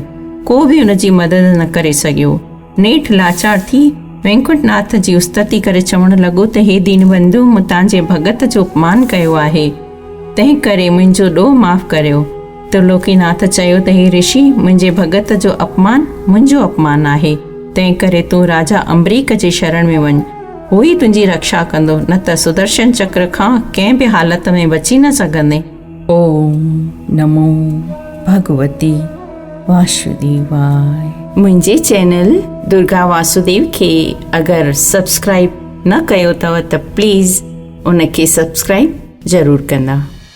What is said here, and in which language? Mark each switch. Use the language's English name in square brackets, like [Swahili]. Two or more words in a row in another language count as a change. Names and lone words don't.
[Sindhi] को बि हुन जी मदद न करे सघियो। नेठि लाचार थी वेंकुटनाथ जी उस्तति करे चवण लॻो त हे दीनबंधु, मूं तव्हांजे भगत जो अपमान कयो आहे, तंहिं करे मुंहिंजो ॾोह माफ़ करियो। त्रिलोकीनाथ चयो त हे ऋषि, मुंहिंजे भगत जो अपमान मुंहिंजो अपमान आहे, तंहिं करे तूं राजा अम्बरीक जे शरण में वञ, हू ई तुंहिंजी रक्षा कंदो, न त सुदर्शन चक्र खां कंहिं बि हालत में बची न सघंदे। [Sanskrit] ओम नमो भगवती वासुदेवाय। [Sindhi] मुंहिंजे चैनल दुर्गा वासुदेव खे अगरि सब्सक्राइब न कयो अथव त प्लीज़ उनखे सब्सक्राइब ज़रूरु कंदा।